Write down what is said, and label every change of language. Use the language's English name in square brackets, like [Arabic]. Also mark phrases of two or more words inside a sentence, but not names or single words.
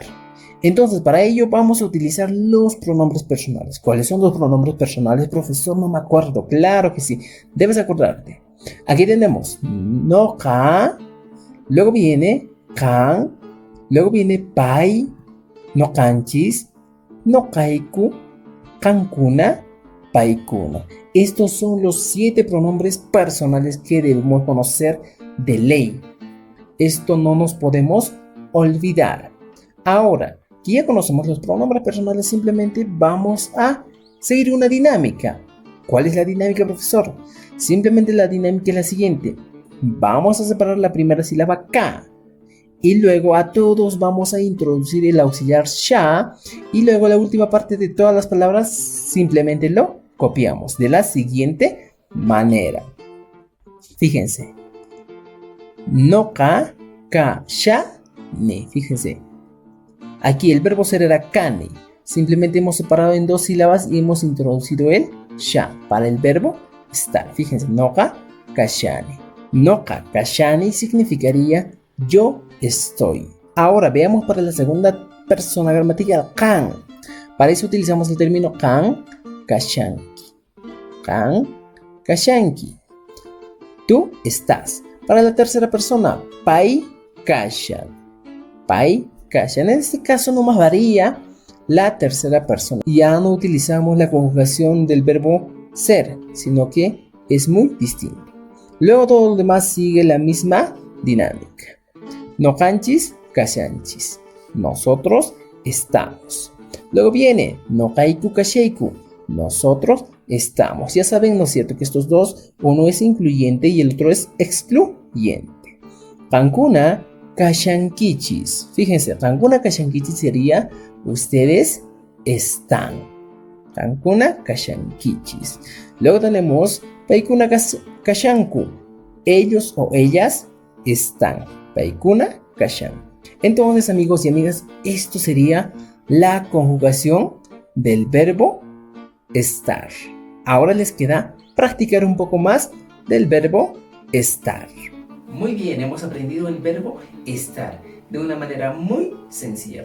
[Spanish] Entonces, para ello vamos a utilizar los pronombres personales. ¿Cuáles son los pronombres personales, profesor? No me acuerdo. Claro que sí, debes acordarte. Aquí tenemos [Quechua] no ka, [Spanish] luego viene [Quechua] kan, [Spanish] luego viene [Quechua] pai, no kanchis, no kaiku, kankuna, paikuna. [Spanish] Estos son los 7 pronombres personales que debemos conocer de ley. Esto no nos podemos olvidar. Ahora que ya conocemos los pronombres personales, simplemente vamos a seguir una dinámica. ¿Cuál es la dinámica, profesor? Simplemente la dinámica es la siguiente. Vamos a separar la primera sílaba ka y luego a todos vamos a introducir el auxiliar sha y luego la última parte de todas las palabras simplemente lo copiamos de la siguiente manera. [Quechua] Fíjense. No ka, ka, sha, ne. [Spanish] Fíjense. Aquí el verbo ser era kane. Simplemente hemos separado en 2 sílabas y hemos introducido el sha para el verbo estar. Fíjense, [Quechua] noka, kashane. Noka, kashane [Spanish] significaría yo estoy. Ahora veamos para la segunda persona gramatical, kan. Para eso utilizamos el término [Quechua] kan, kashanki. Kan, kashanki. [Spanish] Tú estás. Para la tercera persona, [Quechua] pai kashan. Pai kashan. [Spanish] En este caso nomás varía la tercera persona. Ya no utilizamos la conjugación del verbo ser, sino que es muy distinto. Luego todo lo demás sigue la misma dinámica. [Quechua] No kanchis, kashanchis. [Spanish] Nosotros estamos. Luego viene [Quechua] no kaiku kasheiku. [Spanish] Nosotros estamos. Ya saben, ¿no es cierto? Que estos dos, uno es incluyente y el otro es excluyente. [Quechua] Kankuna kashankichis. [Spanish] Fíjense, [Quechua] kankuna kashankichis [Spanish] sería ustedes están. [Quechua] Kankuna kashankichis. [Spanish] Luego tenemos [Quechua] paikuna kashanku. [Spanish] Ellos o ellas están. [Quechua] Paikuna kashan. [Spanish] Entonces, amigos y amigas, esto sería la conjugación del verbo estar. Ahora les queda practicar un poco más del verbo estar. Muy bien, hemos aprendido el verbo estar de una manera muy sencilla.